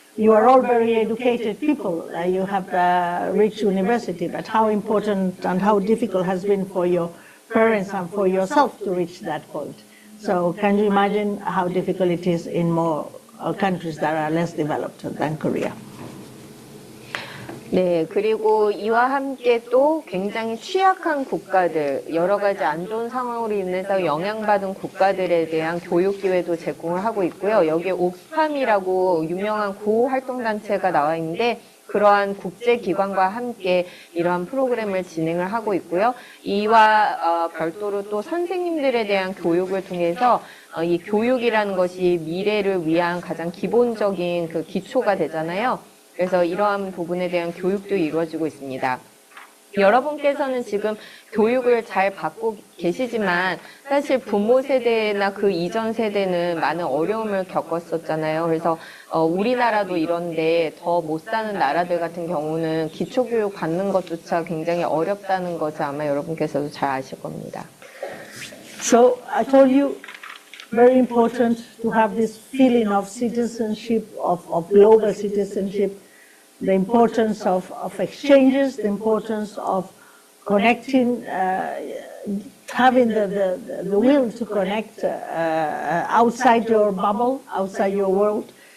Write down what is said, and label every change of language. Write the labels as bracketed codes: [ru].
[en] you are all very educated people. You have rich university, but how important and how difficult has been for your parents and for yourself to reach that point. So can you imagine how difficult it is in more countries that are less developed than Korea? [ko] 네, 그리고 이와 함께 또 굉장히 취약한 국가들, 여러 가지 안 좋은 상황으로 인해서 영향받은 국가들에 대한 교육 기회도 제공을 하고 있고요. 여기에 옥스팜이라고 유명한 구호활동단체가 나와 있는데 그러한 국제기관과 함께 이러한 프로그램을 진행을 하고 있고요. 이와 별도로 또 선생님들에 대한 교육을 통해서 이 교육이라는 것이 미래를 위한 가장 기본적인 그 기초가 되잖아요. 그래서 이러한 부분에 대한 교육도 이루어지고 있습니다. 여러분께서는 지금 교육을 잘 받고 계시지만 사실 부모 세대나 그 이전 세대는 많은 어려움을 겪었었잖아요. 그래서 우리나라도 이런데 더 못 사는 나라들 같은 경우는 기초교육 받는 것조차 굉장히 어렵다는 것을 아마 여러분께서도 잘 아실 겁니다. [en] So I told you, very important to have this feeling of citizenship, of global citizenship, the importance of exchanges, the importance of connecting, having the will to connect outside your bubble, outside your world.